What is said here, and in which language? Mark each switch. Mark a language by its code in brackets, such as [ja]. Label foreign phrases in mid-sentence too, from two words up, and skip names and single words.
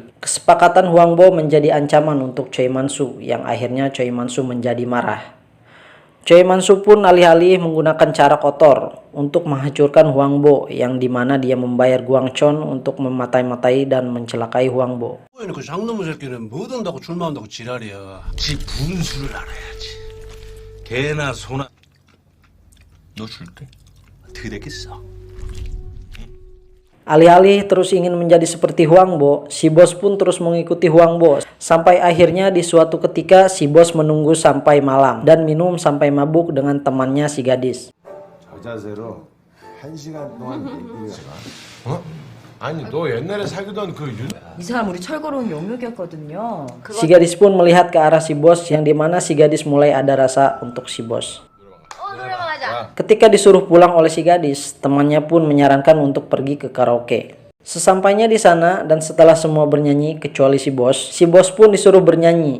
[id] Kesepakatan Huang Bo menjadi ancaman untuk Choi Man-su, yang akhirnya Choi Man-su menjadi marah. Choi Man-su pun alih-alih menggunakan cara kotor untuk menghancurkan Huang Bo, yang dimana dia membayar Guangchon untuk mematai-matai dan mencelakai Huang Bo. [ko] 그 장놈의 새끼는 뭐 든다고 출마한다고 지랄이야. 지 분수를 알아야지. 개나 소나. 너 줄게. 어떻게 됐겠어? [id] Alih-alih terus ingin menjadi seperti Huang Bo, si bos pun terus mengikuti Huang Bo. Sampai akhirnya di suatu ketika si bos menunggu sampai malam dan minum sampai mabuk dengan temannya si gadis. [ko] 저 자세로 1시간 동안 얘기를 어? 아니 너 옛날에 사귀던 그 이 사람 우리 철거로운 영역이었거든요. [id] Si gadis pun melihat ke arah si bos, yang dimana si gadis mulai ada rasa untuk si bos. Ketika disuruh pulang oleh si gadis, temannya pun menyarankan untuk pergi ke karaoke. Sesampainya di sana dan setelah semua bernyanyi kecuali si bos pun disuruh bernyanyi.